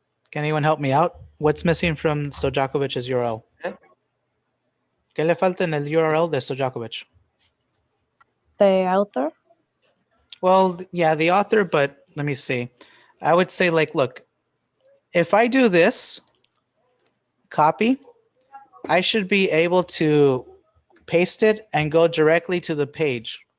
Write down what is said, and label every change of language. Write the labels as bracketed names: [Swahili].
[English] Can anyone help me out? What's missing from Stojakovic's URL? [Spanish] ¿Qué le falta en el URL de Stojakovic? [English] The author? Well, yeah, the author, but let me see. I would say, like, look, if I do this, copy, I should be able to paste it and go directly to the page.